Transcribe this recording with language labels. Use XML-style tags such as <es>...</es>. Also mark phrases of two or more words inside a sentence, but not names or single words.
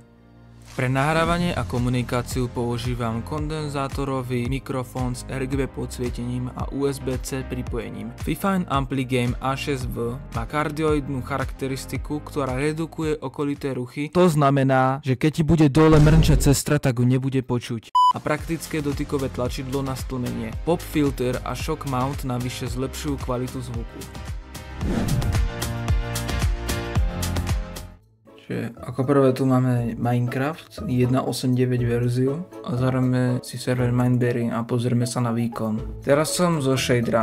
<sk>Pre nahrávanie a komunikáciu používam kondenzátorový mikrofón s RGB podsvietením a USB-C pripojením. Fifine Ampli Game A6V má kardioidnú charakteristiku, ktorá redukuje okolité ruchy. To znamená, že keď ti bude dole mrnčať sestra, tak ju nebude počuť. A praktické dotykové tlačidlo na stlmenie.</sk> <en>Pop filter</en> <sk>a</sk> <en>shock mount</en> <sk>navyše zlepšujú kvalitu zvuku. Ako prvé tu máme Minecraft 1.8.9 verziu a zároveň si server Mindberry a pozrieme sa na výkon. Teraz som so shaderami.</sk>